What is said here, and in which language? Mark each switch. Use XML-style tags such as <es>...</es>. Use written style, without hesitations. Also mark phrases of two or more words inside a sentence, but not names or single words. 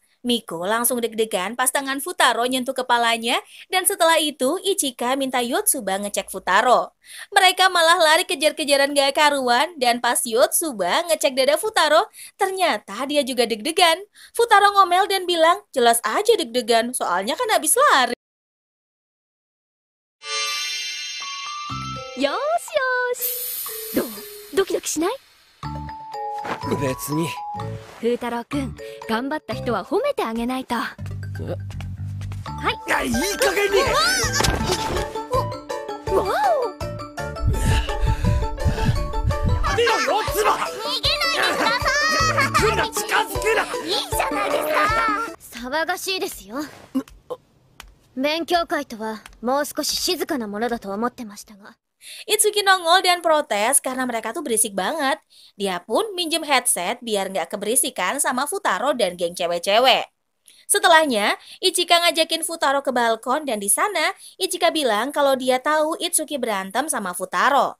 <id>Miku langsung deg-degan pas tangan Futaro nyentuh kepalanya dan setelah itu Ichika minta Yotsuba ngecek Futaro. Mereka malah lari kejar-kejaran gak karuan dan pas Yotsuba ngecek dada Futaro, ternyata dia juga deg-degan. Futaro ngomel dan bilang, jelas aja deg-degan, soalnya kan habis lari.</id> <ja>よしよし. ド、ドキドキしない? 別に。風太郎くん、頑張った人は褒めてあげないと。はい。いい加減に。わお。見ろよ、つば。逃げないでください。来るな、近づくな。いいじゃないですか。騒がしいですよ。勉強会とはもう少し静かなものだと思ってましたが。</ja> <id>Itsuki nongol dan protes karena mereka tuh berisik banget. Dia pun minjem headset biar nggak keberisikan sama Futaro dan geng cewek-cewek. Setelahnya, Ichika ngajakin Futaro ke balkon dan di sana Ichika bilang kalau dia tahu Itsuki berantem sama Futaro.</id>